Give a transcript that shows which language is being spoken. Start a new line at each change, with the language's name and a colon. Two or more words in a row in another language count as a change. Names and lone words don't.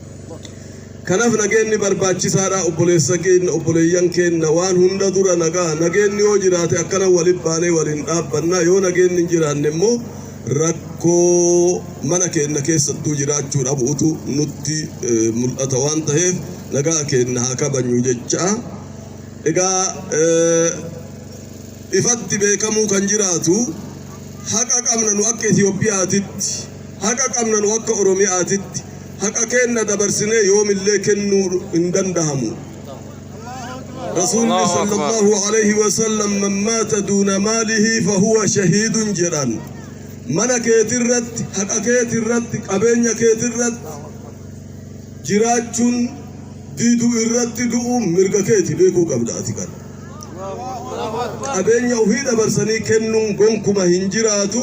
Arabic: الحمد لله
Oromo: kanaf nageenni barbaachisaadha obboleessa keenya obboleeyyan keenya waan hunda dura nageenni yoo jiraate akkana waliin baanee waliin dhaabbanna yoo nageenni hin jiraanne immoo rakkoo mana keenya keessattuu jiraachuu dhabuutu nutti mul'ata waan ta'eef nagaa keenya haa kabajnu jecha egaa ifatti beekamuu kan jiraatu haqa qabna nu akka Itoophiyaatitti haqa qabna nu akka Oromiyaatitti haqa keenya dabarsine yoomillee kennuu hin danda'amu. Rasuulli
Arabic: صلى الله عليه وسلم من مات دون ماله فهو شهيد
Oromo: jedhan mana keetirratti haqa keetirratti qabeenya keetirratti jiraachuun diiduu irratti du'uun mirga keeti beekuu qabdaati kan qabeenya ofii dabarsanii kennuun gonkuma hin jiraatu